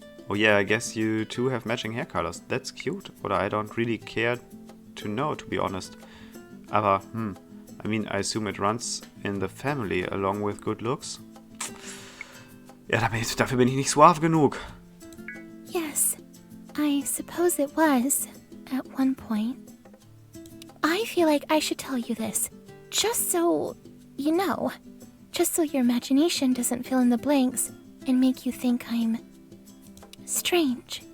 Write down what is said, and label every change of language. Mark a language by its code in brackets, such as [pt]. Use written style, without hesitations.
[en] Oh yeah, I guess you two have matching hair colors. That's cute. Or I don't really care to know, to be honest. [de] Aber, [en] I mean, I assume it runs in the family along with good looks. [de] Ja, dafür bin ich nicht suave genug. [en] Yes, I suppose it was, at one point. I feel like I should tell you this, just so you know. Just so your imagination doesn't fill in the blanks and make you think I'm strange.